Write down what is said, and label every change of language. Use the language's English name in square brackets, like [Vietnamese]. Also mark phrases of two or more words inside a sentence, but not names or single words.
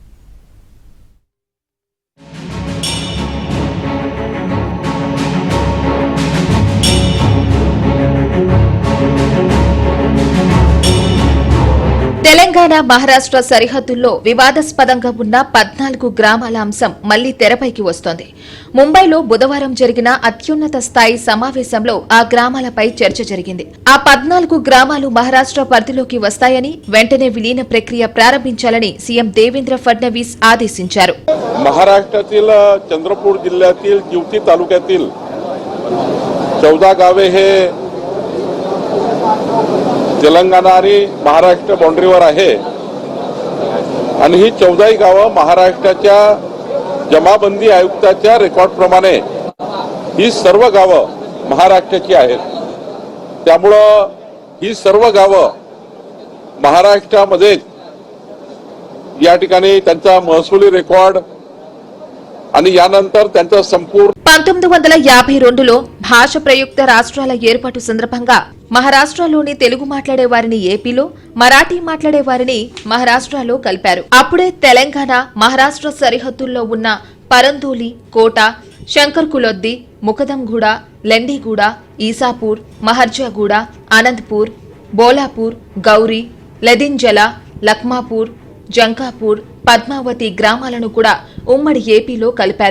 [Telugu] తెలంగాణ మహారాష్ట్ర సరిహద్దుల్లో వివాదాస్పదంగా ఉన్న 14 గ్రామాల అంశం మళ్లీ తెరపైకి వస్తోంది. ముంబైలో బుధవారం జరిగిన అత్యున్నత స్థాయి సమావేశంలో ఆ గ్రామాలపై చర్చ జరిగింది. ఆ 14 గ్రామాలు మహారాష్ట్ర పరిధిలోకి వస్తాయని, వెంటనే విలీన ప్రక్రియ ప్రారంభించాలని సీఎం దేవేంద్ర ఫడ్నవీస్ ఆదేశించారు. [Marathi] महाराष्ट्रातील चंद्रपूर जिल्ह्यातील जिवती तालुक्यातील 14 गावे हे तेलंगणा आणि महाराष्ट्र बाउंड्रीवर आहे आणि ही 14 गावं महाराष्ट्राच्या जमाबंदी आयुक्ताच्या रेकॉर्डप्रमाणे ही सर्व गावं महाराष्ट्राची आहेत. त्यामुळे ही सर्व गावं महाराष्ट्रामध्ये या ठिकाणी त्यांचा महसुली रेकॉर्ड आणि यानंतर त्यांचा संपूर्ण [Telugu] 1952లో భాష ప్రయుక్త రాష్ట్రాల ఏర్పాటు సందర్భంగా మహారాష్ట్రలోని తెలుగు మాట్లాడే వారిని ఏపీలో, మరాఠీ మాట్లాడే వారిని మహారాష్ట్రలో కలిపారు. అప్పుడే తెలంగాణ మహారాష్ట్ర సరిహద్దుల్లో ఉన్న పరందోలి, కోట, శంకర్కులొద్ది, ముకదంగూడ, లెండిగూడ, ఈసాపూర్, మహర్జాగూడ, అనంతపూర్, బోలాపూర్, గౌరీ, లెదింజల, లక్మాపూర్, జంకాపూర్, పద్మావతి గ్రామాలను కూడా ఉమ్మడి ఏపీలో కలిపారు.